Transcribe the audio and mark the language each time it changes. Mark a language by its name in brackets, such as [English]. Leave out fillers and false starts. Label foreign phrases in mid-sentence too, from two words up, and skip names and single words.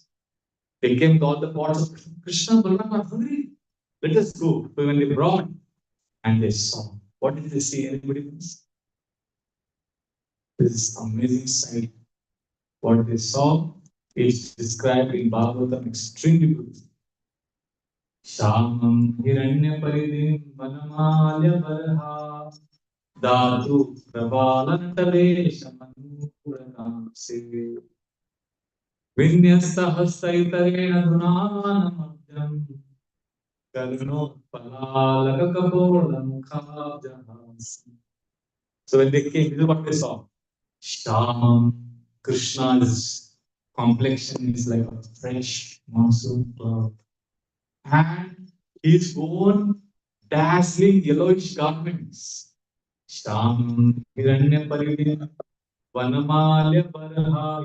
[English] They came to all the pots of Krishna, Balaram are hungry. Let us go. So when they brought and they saw, what did they see? Anybody knows? This amazing sight. What they saw is described in Bhagavatam extremely beautifully. [Sanskrit] Shamam hiranya paridim vanamalya varha dhatu pravalantare shamanurakamse vinyasta hastaitarena dhunanamadyam karuno palalakapolam khabjahas. [English] So when they came, this is what they saw. Shamam, Krishna's complexion is like a fresh monsoon cloud. And his own dazzling yellowish garments. [Sanskrit] Shamam, Hiranya Paridin, Vanamalya Paraha.